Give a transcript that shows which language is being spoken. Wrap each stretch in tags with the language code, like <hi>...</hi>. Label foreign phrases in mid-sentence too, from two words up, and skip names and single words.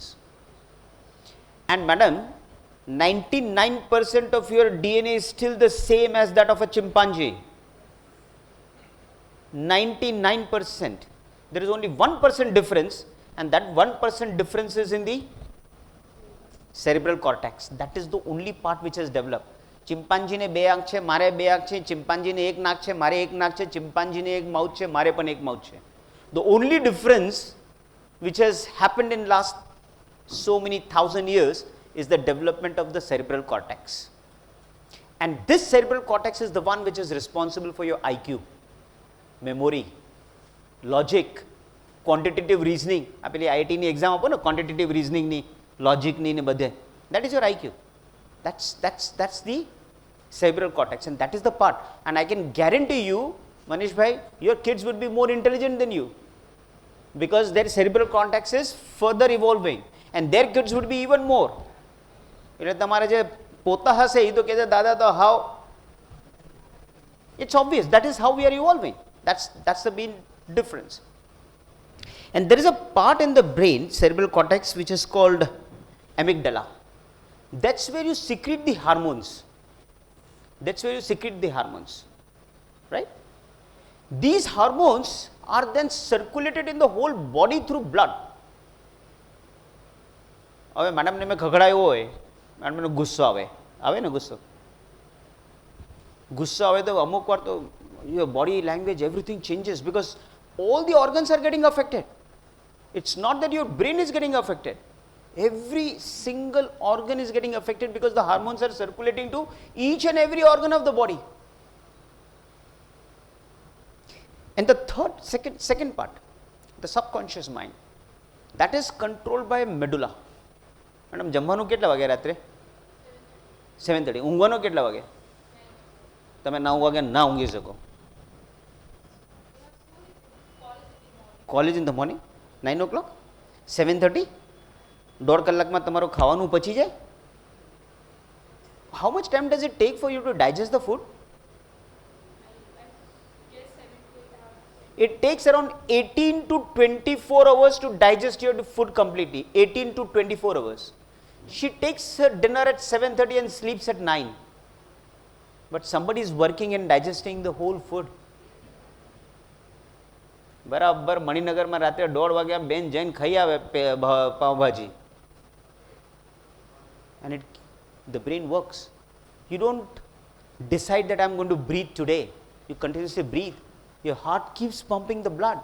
<en>And madam, 99% of your DNA is still the same as that of a chimpanzee. 99%. There is only 1% difference, and that 1% difference is in the cerebral cortex. That is the only part which has developed.</en> <gu>ચિમ્પાન્જીને બે આંખ છે, મારે બે આંખ છે, ચિમ્પાન્જીને એક નાક છે, મારે એક નાક છે, ચિમ્પાન્જીને એક માઉથ છે, મારે પણ એક માઉથ છે.</gu> <en>The only difference which has happened in last so many thousand years is the development of the cerebral cortex. And this cerebral cortex is the one which is responsible for your IQ, memory, logic, quantitative reasoning.</en> <gu>આ પેલી IIT ની એક્ઝામ આપો ને</gu> <en>quantitative reasoningની,</en> <gu>લોજિકની ને બધે.</gu> <en>That is your IQ. That's the cerebral cortex, and that is the part. And I can guarantee you, Manish bhai, your kids would be more intelligent than you, because their cerebral cortex is further evolving, and their kids would be even more.</en> <gu>એટલે તમારે જે પોતા હશે એ તો કહે છે દાદા તો</gu> <en>how, it's obvious, that is how we are evolving. That's the main difference. And there is a part in the brain, cerebral cortex, which is called amygdala. That's where you secrete the hormones. Right? These hormones are then circulated in the whole body through blood.</en> <gu>હવે મેડમને મેં ખખડાયો હોય, મેડમને ગુસ્સો આવે ને ગુસ્સો આવે તો અમુક વાર તો</gu> <en>your body language, everything changes, because all the organs are getting affected. It's not that your brain is getting affected. Every single organ is getting affected because the hormones are circulating to each and every organ of the body. And the second part, the subconscious mind, that is controlled by medulla.</en> <gu>મેડમ જમવાનું કેટલા વાગે રાત્રે? 7:30. ઊંઘવાનો કેટલા વાગે? તમે 9 વાગે ના ઊંઘી શકો.</gu> <en>college in the morning</en> <gu>9 o'clock, 7:30, 1.5 કલાકમાં તમારું ખાવાનું પચી જાય.</gu> <en>How much time does it take for you to digest the food? It takes around 18 to 24 hours to digest your food completely. 18 to 24 hours. She takes her dinner at 7:30 and sleeps at 9. But somebody is working and digesting the whole food.</en> <gu>બરાબર મણિનગરમાં રાત્રે 1:30 વાગ્યા બેન જઈને ખાઈ આવે પાવભાજી.</gu> <en>And the brain works. You don't decide that I'm going to breathe today. You continuously breathe. Your heart keeps pumping the blood.</en>